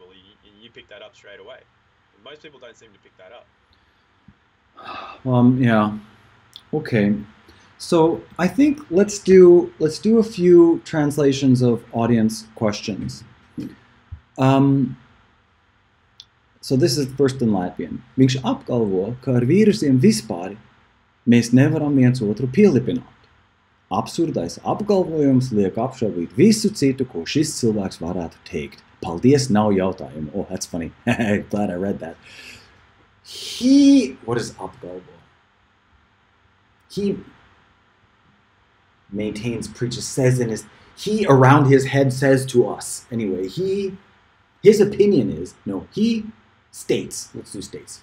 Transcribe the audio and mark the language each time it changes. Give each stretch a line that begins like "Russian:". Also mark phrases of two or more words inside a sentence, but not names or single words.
English: You pick that up straight away. Most people don't seem to pick that up. Yeah. Okay. So I think let's do a few translations of audience questions. So this is first in Latvian.
Latvian: Viņš apgalvo, ka ar vīrusiem vispār mēs nevaram viens otru pielipināt. Absurdais apgalvojums liek apšaubīt visu citu, ko šis cilvēks varētu teikt. Paldies, nav jautājumu.
English: Oh, that's funny. Glad I read that. What is apgalvo? He maintains, preaches, says in he around his head says to us. Anyway, his opinion is, he states, let's do states.